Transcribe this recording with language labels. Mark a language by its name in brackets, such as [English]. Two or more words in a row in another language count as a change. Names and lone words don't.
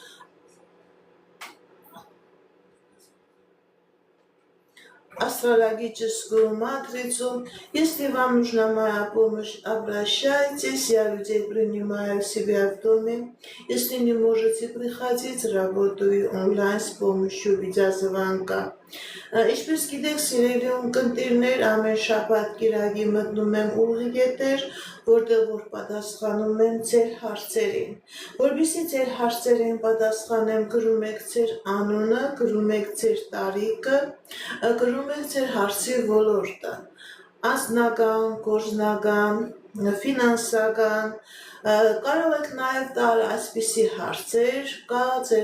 [Russian] Астрологическую матрицу. Если вам нужна моя помощь, обращайтесь. Я людей принимаю себя в доме. Если не можете приходить, работаю онлайн с помощью видеозвонка. [Armenian] Ինչպես գիտեք, սիրելի ունկնդիրներ, ամեն շաբաթ կիրակի մտնում եմ ուղիղ եթեր, որտեղ որ պատասխանում եմ ձեր հարցերին։ Որպեսզի ձեր հարցերին պատասխանեմ, գրում եք ձեր անունը, գրում եք ձեր տարիքը, գրում եք ձեր հարցի ոլորտը, անձնական, գործնական, ֆինանսական, կարող եք նաև տալ այսպիսի հարցեր, կա ձեր